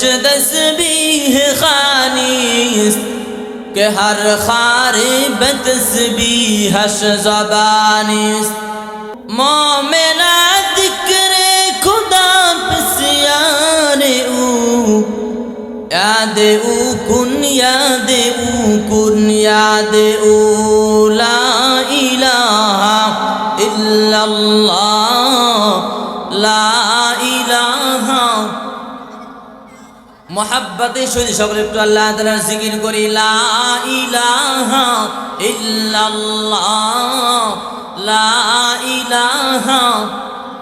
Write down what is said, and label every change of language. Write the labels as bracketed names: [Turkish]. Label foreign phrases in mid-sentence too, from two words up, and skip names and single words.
[Persian] تسبیح خانیست کہ ہر خاری بتسبیحش زبانیست مومنہ ذکر خدا پسیار او یاد او کن یاد او کن یاد او [Arabic] لا الہ الا اللہ لا الہ [Persian] محبت شدی [Bangla] সকলে একটু আল্লাহ তাআলার জিকির করি [Arabic] لا إله إلا الله لا إله